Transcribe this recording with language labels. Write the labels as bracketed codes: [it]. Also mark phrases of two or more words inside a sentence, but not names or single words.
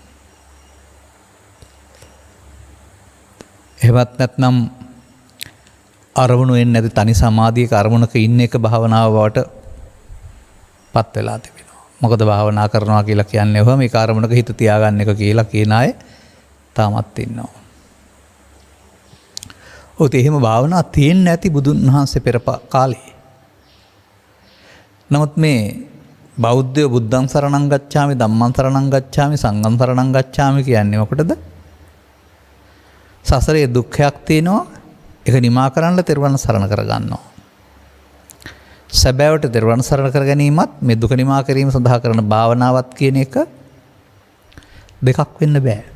[si] එහෙමත් නැත්නම් අරමුණු වෙන්නේ නැති තනි සමාධියක අරමුණක ඉන්න එක භාවනාව බවට පත් වෙලා තිබෙනවා. මොකද භාවනා කරනවා කියලා කියන්නේ ඔහම මේ කාර්මණක හිත තියාගන්න එක කියලා කියන අය තාමත් ඉන්නවා. ඔතේ එහෙම භාවනා තියෙන්නේ නැති බුදුන් වහන්සේ පෙර කාලේ. නමුත් මේ බෞද්ධය [pi] බුද්ධං සරණං ගච්ඡාමි, ධම්මං සරණං ගච්ඡාමි, සංඝං සරණං ගච්ඡාමි [si] කියන්නේ මොකටද? සසරේ දුක්ඛයක් තියෙනවා, ඒක නිමා කරන්න තෙරුවන් සරණ කරගන්නවා. සැබෑවට තෙරුවන් සරණ කර ගැනීමත් මේ දුක නිමා කිරීම සඳහා කරන භාවනාවත් කියන එක දෙකක් වෙන්න බෑ.